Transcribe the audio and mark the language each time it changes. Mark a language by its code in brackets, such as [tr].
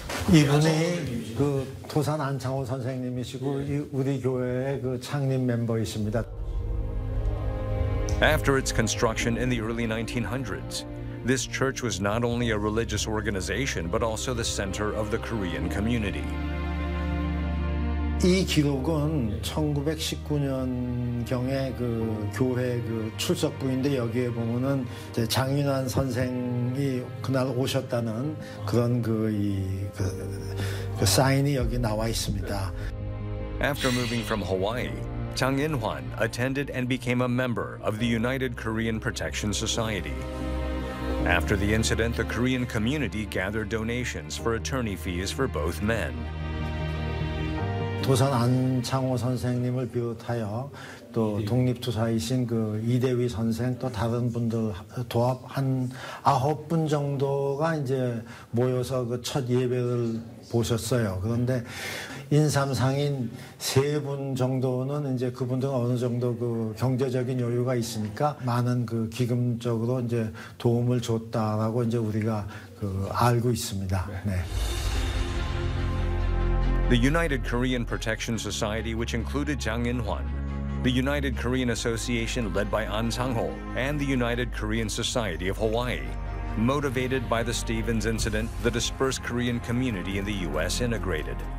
[ko] Yeah, 이분이 그 도산 안창호 선생님이시고 이 우리 교회의 그 창립 멤버이십니다. [en] After its construction in the early 1900s, this church was not only a religious organization but also the center of the Korean community. [ko] 이 기록은 1919년경에 그 교회 그 출석부인데 여기에 보면은 장인환 선생이 그날 오셨다는 그런 그 사인이 여기 나와 있습니다. [en] After moving from Hawaii, Chang In-hwan attended and became a member of the United Korean Protection Society. After the incident, the Korean community gathered donations for attorney fees for both men. [ko] 도산 안창호 선생님을 비롯하여 또 독립투사이신 그 이대휘 선생 또 다른 분들 도합 한 아홉 분 정도가 이제 모여서 그 첫 예배를 보셨어요. 그런데 인삼상인 세 분 정도는 이제 그분들은 어느 정도 그 경제적인 여유가 있으니까 많은 그 기금적으로 이제 도움을 줬다라고 이제 우리가 그 알고 있습니다. 네. [en] The United Korean Protection Society, which included Jang In-hwan, the United Korean Association led by An Sang-ho, and the United Korean Society of Hawaii. Motivated by the Stevens incident, the dispersed Korean community in the U.S. integrated.